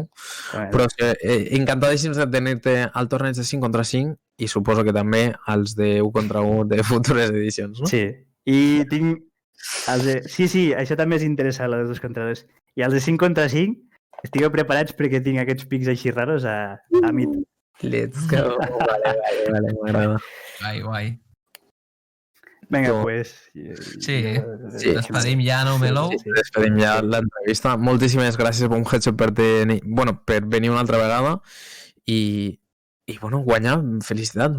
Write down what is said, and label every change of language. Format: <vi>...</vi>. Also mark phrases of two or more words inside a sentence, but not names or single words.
<ca>Però encantadíssims de tenir-te al torneig de 5 contra 5 i suposo que també als de 1 contra 1 de futures edicions, no? Sí, i tinc sí, això també és interessant, les 2 contra 2. I els de 5 contra 5 estigueu preparats perquè tinc aquests pics així raros a mid.</ca> <en>Let's go.</en> <ca>Vale, m'agrada. Guai. Vinga, pues... Sí, despedim ja, no, Melou? Sí, despedim ja l'entrevista. Moltíssimes gràcies, Bonheadshot, per venir una altra vegada i bueno, guanyar, felicitats.</ca>